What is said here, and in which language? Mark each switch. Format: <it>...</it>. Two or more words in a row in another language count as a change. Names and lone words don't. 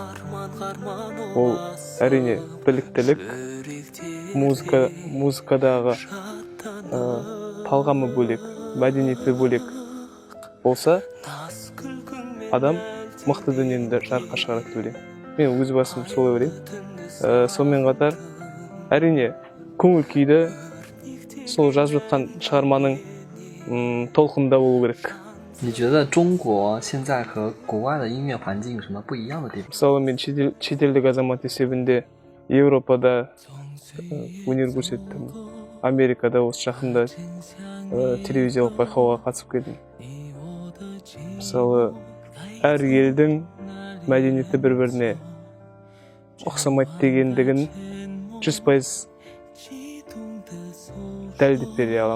<kk>Ол әрине біліктілік, музыкадағы талғамы бөлек, мәдениеті бөлек болса, адам мықты дүниені жарыққа шығарады деп ойлаймын. Мен өз басым солай ойлаймын. Сонымен қатар әрине көңіл күйді сол жазып жатқан шығарманың толқынында болу керек.</kk> <zh>你觉得中国现在和国外的音乐环境有什么不一样的地方？</zh> <kk>Мысалы мен шетелдік азамат есебінде Еуропада өнер көрсеттім. Америкада осы жақында телевизиялық байқауға қатысып келдім. Мысалы әр елдің мәдениеті бір-біріне ұқсамайды дегендігін 100% дәлелдеп бере аламын.</kk>